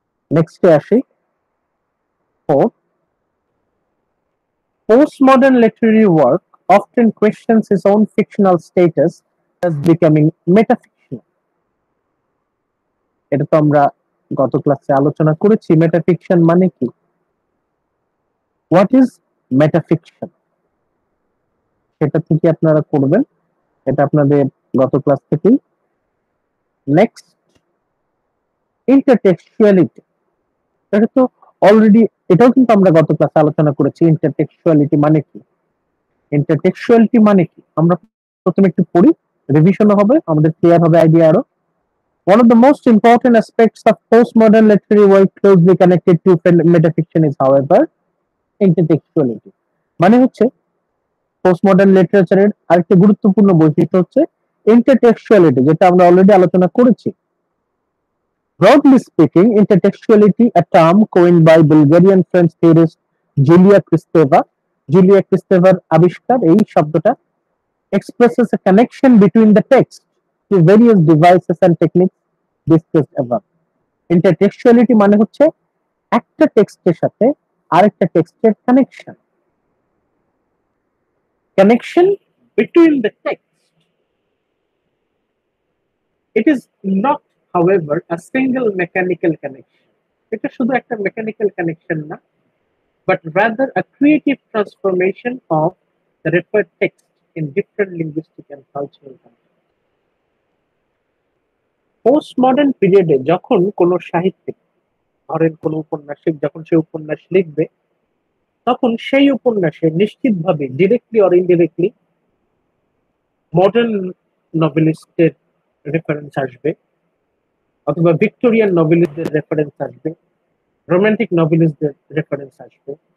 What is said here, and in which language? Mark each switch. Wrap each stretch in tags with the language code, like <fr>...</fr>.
<bn>নেক্সটে আসি,</bn> <en>postmodern literary work often questions its own fictional status as becoming metafictional.</en> <bn>এটা তো আমরা গত ক্লাসে আলোচনা করেছি, মেটাফিকশন মানে কি।</bn> <en>what is metafiction,</en> <bn>সেটা থেকে আপনারা করবেন, এটা আপনাদের গত ক্লাস থেকেই। নেক্সট, ইন্টারটেক্সচুয়ালিটি, এটা তো অলরেডি, এটাও কিন্তু আমরা গত ক্লাসে আলোচনা করেছি। ইন্টারটেক্সচুয়ালিটি মানে কি, ইন্টারটেক্সচুয়ালিটি মানে কি আমরা প্রথমে একটু পড়ি, রিভিশন হবে, আমাদের ক্লিয়ার হবে আইডিয়া আরো।</bn> <en>One of the most important aspects of postmodern literary work closely connected to metafiction is, however, intertextuality.</en> <bn>মানে হচ্ছে পোস্টমডার্ন লিটারেচারের আরেকটা গুরুত্বপূর্ণ বৈশিষ্ট্য হচ্ছে ইন্টারটেক্সচুয়ালিটি, যেটা আমরা অলরেডি আলোচনা করেছি।</bn> <en>Broadly speaking, intertextuality, a term coined by Bulgarian French theorist Julia Kristeva,</en> <bn>Julia ক্রিস্টেভার আবিষ্কার এই শব্দটা,</bn> <en>expresses a connection between the text to various devices and techniques discussed above.</en> <bn>Intertextuality মানে হচ্ছে একটা টেক্সটের সাথে আরেকটা টেক্সটের connection,</bn> <en>connection between the text. It is not, however, a single mechanical connection.</en> <bn>এটা শুধু একটা মেকানিক্যাল কানেকশন না,</bn> <en>but rather a creative transformation of the referred text in different linguistic and cultural contexts.</en> <bn>Postmodern পিরিয়ডে যখন কোন সাহিত্যিক, ধরেন কোন উপন্যাসিক যখন সে উপন্যাস লিখবে, তখন সেই উপন্যাসে নিশ্চিতভাবে</bn> <en>directly or indirectly</en> <bn>modern নভেলিস্টের reference আসবে, অথবা ভিক্টোরিয়ান নভেলিস্টদের রেফারেন্স আসবে, রোমান্টিক নভেলিস্টদের রেফারেন্স আসবে।</bn>